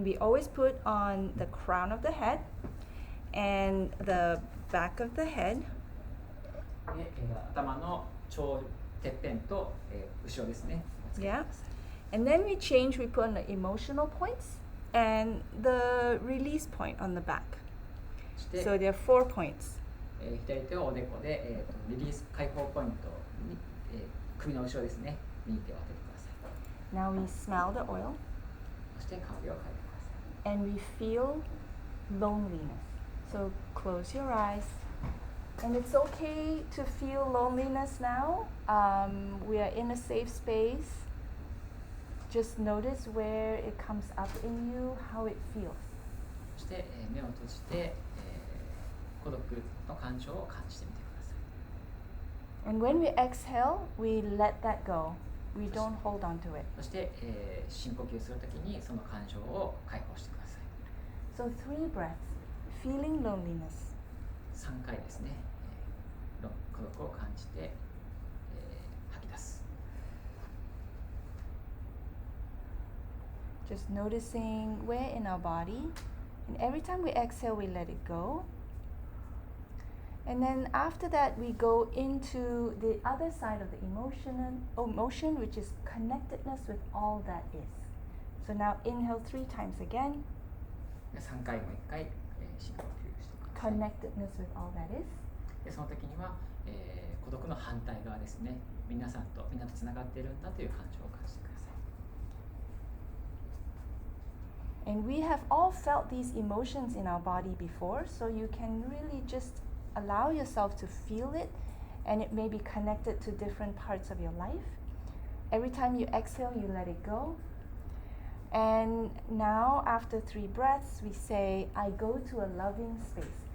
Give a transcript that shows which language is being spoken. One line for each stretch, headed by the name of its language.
English: And we always put on the crown of the head and the back of the head.
Japanese: で頭のてっぺんと、後ろですね。
English: Yeah. And then we change, we put on the emotional points and the release point on the back. So there are 4 points.
Japanese: 左手をおでこで、リリース解放ポイントに、首の後ろですね、に手を当ててください。
English: Now we smell the oil.
Japanese: そして香りを嗅いでください。
English: And we feel loneliness. So close your eyes. And it's okay to feel loneliness now. We are in a safe space. Just notice where it comes up in you, how it feels.
Japanese: そして、目を閉じて、孤独の感情を感じてみてください。
English: And when we exhale, we let that go. We don't hold on to it.
Japanese: そして、深呼吸するときにその感情を解放してください。
English: So 3 breaths, feeling loneliness.
Japanese: 3回ですね、孤独を感じて、吐き出す。
English: Just noticing where in our body. And every time we exhale, we let it go. And then after that, we go into the other side of the emotion, which is connectedness with all that is. So now inhale 3 times again.
Japanese: 3回も1回、深呼吸してください。
English: Connectedness with all that is.
Japanese: でその時には、孤独の反対側ですね、みんなとつながっているんだという感情を感じてください。
English: And we have all felt these emotions in our body before, so you can really just allow yourself to feel it, and it may be connected to different parts of your life. Every time you exhale, you let it go. And now, after 3 breaths, we say, I go to a loving space.